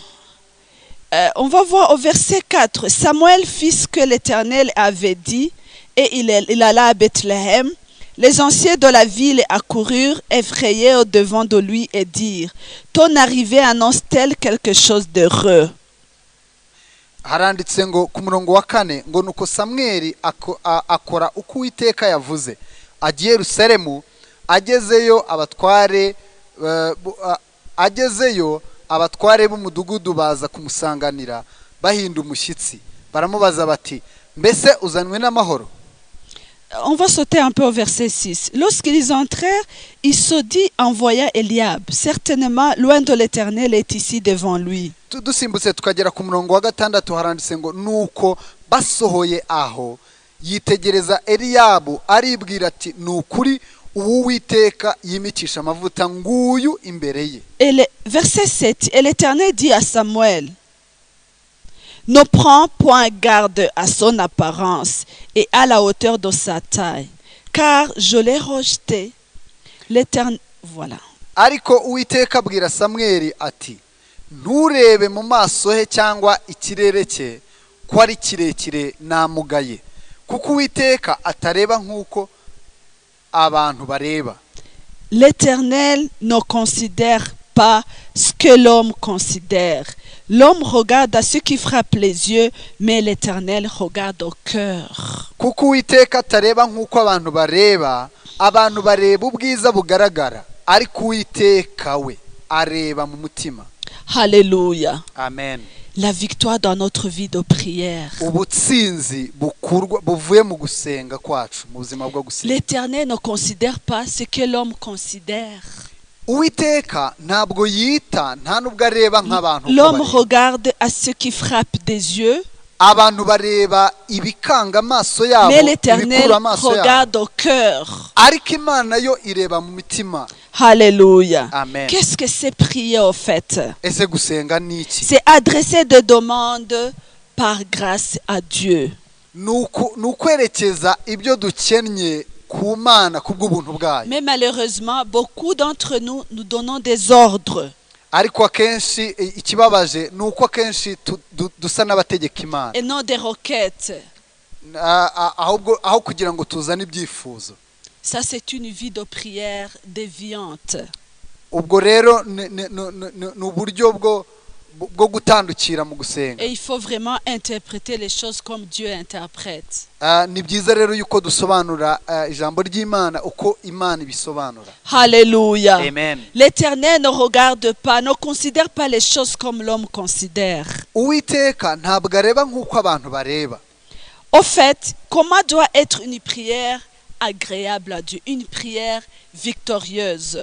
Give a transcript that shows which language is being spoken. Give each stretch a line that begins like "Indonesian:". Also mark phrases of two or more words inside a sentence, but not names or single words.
French: On va voir au verset 4. Samuel fit ce que l'Éternel avait dit et il alla à Bethléem. Les anciens de la ville accoururent effrayés au devant de lui et dirent: ton arrivée annonce-t-elle quelque chose d'heureux?
Kinyarwanda: haranditse ngo ku murongo wa 4 ngo nuko Samweli akora uko Uwiteka yavuze, agiye Yerusalemu, agezeyo abatware b'umudugudu baza kumusanganira bahinda umushyitsi, baramubaza bati mbese uzanwe n'amahoro?
French: On va sauter un peu au verset 6. Lorsqu'ils entrèrent, il se dit en voyant Eliab: certainement loin de l'Éternel est ici devant lui.
Kinyarwanda: dusimbutse tukagera ku murongo wa 6 haranditse ngo nuko basohoye aho yitegereza Eliyabu aribwira ati nukuri Uwiteka yimikisha amavuta nguyu imbere ye.
French: Et le verset 7, et l'Éternel dit à Samuel: ne prends point garde à son apparence et à la hauteur de sa taille, car je l'ai rejeté. L'Éternel, voilà.
Kinyarwanda: Ariko Uwiteka abwira Samweli ati nturebe mu maso he cyangwa ikirere cye ko ari kirekire namugaye, kuko Uwiteka atareba nk'uko abantu bareba.
French: L'Éternel ne considère pas ce que l'homme considère. L'homme regarde à ce qui frappe les yeux, mais l'Éternel regarde au cœur.
Kinyarwanda: Kuko Uwiteka atareba nk'uko abantu bareba ubwiza bugaragara, ariko Uwiteka we areba mu mutima.
French: Alléluia. Amen. la victoire dans notre vie de prière.
Kinyarwanda: ubutsinzi buvuye mu gusenga kwacu mu buzima bwo gusenga.
French: L'Éternel ne considère pas ce que l'homme considère.
Kinyarwanda: Uwiteka ntabwo yita nta nubwo areba nk'abantu.
French: L'homme regarde à ce qui frappe des yeux.
Kinyarwanda: Abantu bareba ibikanga amaso yabo,
French: Mais l'Éternel
Kinyarwanda: ibikura amaso
French: regarde
Kinyarwanda: yabo.
French: au cœur.
Kinyarwanda: Ariko Imana yo ireba mu mitima.
French: Alléluia. Amen. Qu'est-ce que c'est prier au fait?
Kinyarwanda: Ese gusenga ni iki?
French: C'est adresser des demandes par grâce à Dieu.
Kinyarwanda: Nukwerekeza ibyo dukennye ku Mana kubw'ubuntu bwayo.
French: Mais malheureusement, beaucoup d'entre nous donnons des ordres.
Kinyarwanda: Ariko akenshi ikibabaje nuko akenshi dusa n'abategeka Imana.
French: Et non des requêtes.
Kinyarwanda: Aho kugira ngo tuzane ibyifuzo.
French: Ça c'est une vie de prière déviante.
Kinyarwanda: Ubwo rero n'uburyo bwo gutandukira mu gusenga.
French: Et il faut vraiment interpréter les choses comme Dieu interprète.
Kinyarwanda: Ni byiza rero yuko dusobanura ijambo ry'Imana uko Imana ibisobanura.
French: Alléluia. Amen. L'Éternel ne regarde pas, ne considère pas les choses comme l'homme considère.
Kinyarwanda: Uwiteka ntabwo areba nk'uko abantu bareba.
French: Au fait, comment doit être une prière agréable à Dieu, une prière victorieuse?